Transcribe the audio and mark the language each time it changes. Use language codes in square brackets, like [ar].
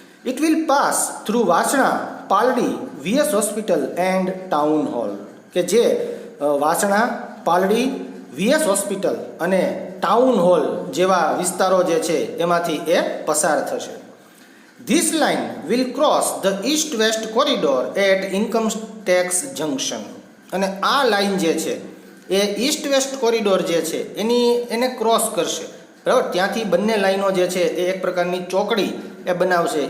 [en] It will pass through Vasna, Paldi, VS hospital and town hall. [gu] કે જે Vasna, Paldi, VS hospital અને town hall જેવા વિસ્તારો જે છે એમાંથી એ પસાર થશે. [en] This line will cross the east-west corridor at income tax junction. [gu] અને આ લાઈન જે છે એ ઈસ્ટ વેસ્ટ કોરિડોર જે છે એને ક્રોસ કરશે, બરાબર. ત્યાંથી બંને લાઈનો જે છે એ એક પ્રકારની ચોકડી એ બનાવશે.